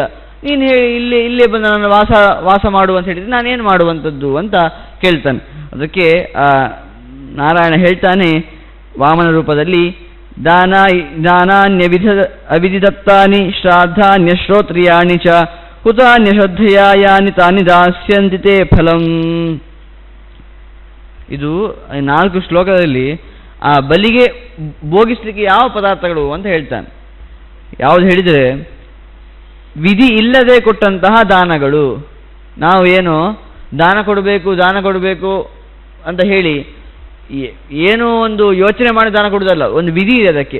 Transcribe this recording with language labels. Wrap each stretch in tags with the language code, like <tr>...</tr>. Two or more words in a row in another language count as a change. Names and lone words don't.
<kn>ನೀನು ಹೇಳಿ ಇಲ್ಲೇ ಬಂದು ನಾನು ವಾಸ ಮಾಡುವ ಅಂತ ಹೇಳಿದ್ರೆ ನಾನೇನು ಮಾಡುವಂಥದ್ದು ಅಂತ ಕೇಳ್ತಾನೆ. ಅದಕ್ಕೆ ನಾರಾಯಣ ಹೇಳ್ತಾನೆ ವಾಮನ ರೂಪದಲ್ಲಿ,</kn> <sa>ಅವಿಧಿದತ್ತಾನಿ ಶ್ರಾದ್ದಾನ್ಯ ಶ್ರೋತ್ರಿಯಾಣಿ ಚ ಹುತಾನ್ಯ ಶ್ರದ್ಧೆಯ ಯಾನಿ ತಾನಿ ದಾಸ್ಯಂತಿ ತೇ ಫಲಂ.</sa> <kn>ಇದು 4 ಶ್ಲೋಕದಲ್ಲಿ ಆ ಬಲಿಗೆ ಭೋಗಿಸ್ಲಿಕ್ಕೆ ಯಾವ ಪದಾರ್ಥಗಳು ಅಂತ ಹೇಳ್ತಾನೆ. ಯಾವುದು ಹೇಳಿದರೆ, ವಿಧಿ ಇಲ್ಲದೆ ಕೊಟ್ಟಂತಹ ದಾನಗಳು. ನಾವು ಏನು ದಾನ ಕೊಡಬೇಕು ಅಂತ ಹೇಳಿ ಏನೋ ಒಂದು ಯೋಚನೆ ಮಾಡಿ ದಾನ ಕೊಡುವುದಲ್ಲ, ಒಂದು ವಿಧಿ ಇದೆ ಅದಕ್ಕೆ.</kn>